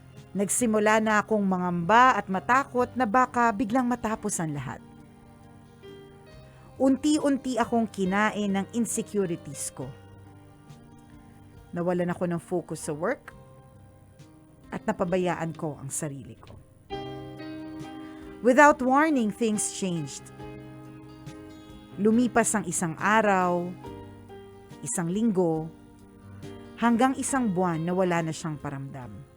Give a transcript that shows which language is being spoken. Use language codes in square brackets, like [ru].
[tl] Nagsimula na akong mangamba at matakot na baka biglang matapos ang lahat. Unti-unti akong kinain ng insecurities ko. Nawalan ako ng focus sa work at napabayaan ko ang sarili ko. [en] Without warning, things changed. [tl] Lumipas ang isang araw, isang linggo, hanggang isang buwan na wala na siyang paramdam.